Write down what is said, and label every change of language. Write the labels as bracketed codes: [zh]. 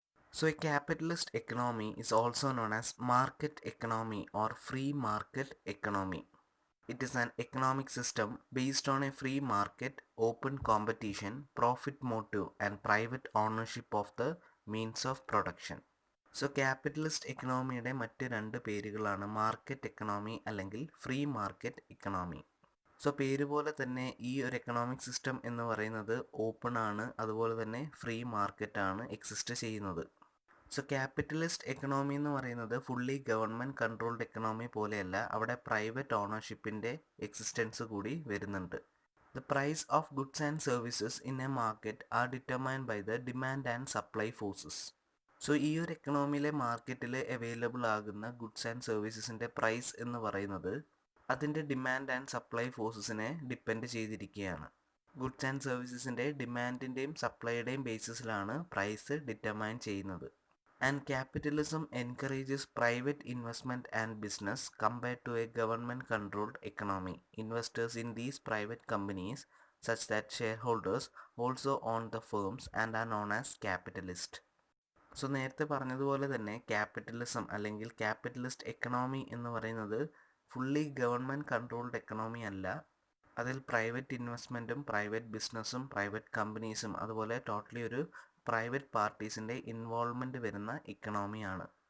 [en] So a capitalist economy is also known as market economy or free market economy. It is an economic system based on a free market, open competition, profit motive and private ownership of the means of production. [ml] So capitalist എക്കണോമിയുടെ മറ്റ് രണ്ട് പേരുകളാണ് market economy അല്ലെങ്കിൽ free market economy. So പേര് പോലെ തന്നെ ഈ ഒരു economic system എന്ന് പറയുന്നത് ഓപ്പൺ ആണ്, അതുപോലെ തന്നെ ഫ്രീ മാർക്കറ്റ് ആണ് എക്സിസ്റ്റ് ചെയ്യുന്നത്. സോ ക്യാപിറ്റലിസ്റ്റ് എക്കണോമി എന്ന് പറയുന്നത് ഫുള്ളി ഗവൺമെൻറ് കൺട്രോൾഡ് എക്കണോമി പോലെയല്ല, അവിടെ പ്രൈവറ്റ് ഓണർഷിപ്പിൻ്റെ എക്സിസ്റ്റൻസ് കൂടി വരുന്നുണ്ട്. [en] The price of goods and services in a market are determined by the demand and supply forces. [ml] So ഈ ഒരു എക്കണോമിയിലെ മാർക്കറ്റിൽ അവൈലബിൾ ആകുന്ന ഗുഡ്സ് ആൻഡ് സർവീസസിൻ്റെ പ്രൈസ് എന്ന് പറയുന്നത് അതിൻ്റെ ഡിമാൻഡ് ആൻഡ് സപ്ലൈ ഫോഴ്സസിനെ ഡിപ്പെൻഡ് ചെയ്തിരിക്കുകയാണ്. ഗുഡ്സ് ആൻഡ് സർവീസസിൻ്റെ ഡിമാൻഡിൻ്റെയും സപ്ലൈയുടെയും ബേസിസിലാണ് പ്രൈസ് ഡിറ്റർമൈൻ ചെയ്യുന്നത്. [en] And capitalism encourages private investment and business compared to a government-controlled economy. Investors in these private companies, such that shareholders, also own the firms and are known as capitalists. [ml] So നേരത്തെ പറഞ്ഞതുപോലെ തന്നെ capitalism അല്ലെങ്കിൽ capitalist economy എന്ന് പറയുന്നത് fully government controlled economy അല്ല. അതിൽ private ഇൻവെസ്റ്റ്മെൻറ്റും private ബിസിനസ്സും private കമ്പനീസും അതുപോലെ ടോട്ടലി ഒരു പ്രൈവറ്റ് പാർട്ടീസിൻ്റെ ഇൻവോൾവ്മെൻറ്റ് വരുന്ന ഇക്കണോമിയാണ്.